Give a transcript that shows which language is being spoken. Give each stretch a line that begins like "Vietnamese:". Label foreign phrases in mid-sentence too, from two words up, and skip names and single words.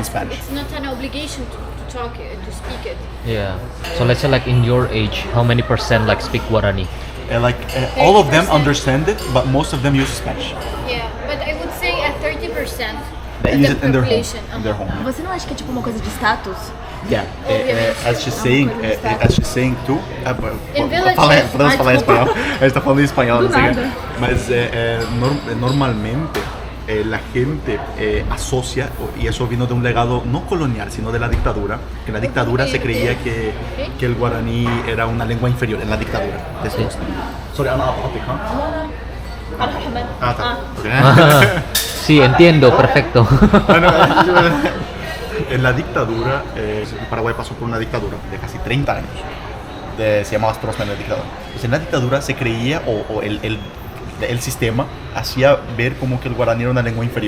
English: asks. Spanish. It's not an obligation to talk it, to speak it. Yeah. So let's say like in your age, how many percent like speak Guarani? All of them 30%. understand it, but most of them use Spanish. Yeah, but I would say at 30%. They of use the it in their home. population. In their home.
Portuguese: Você não acha que é tipo uma coisa de status?
English: Yeah.
Portuguese: Obviamente.
English: As she's saying too. In villages-
Portuguese: Podemos falar desculpa. espanhol. A gente está falando em espanhol,
English: Do
Portuguese: não sei o quê. nada.
Spanish: Mas normalmente la gente asocia, y eso vino de un legado no colonial, sino de la dictadura, que en la dictadura se creía que el guaraní era una lengua inferior, en la dictadura.
English: Sorry,
Arabic: أنا أقاطعك, ها؟ أنا محمد.
English: Okay.
Spanish: Sí, entiendo, perfecto. En la dictadura, Paraguay pasó por una dictadura de casi 30 años. Se llamaba Stroessner la dictadura. Pues en la dictadura se creía, o el sistema hacía ver como que el guaraní era una lengua inferior.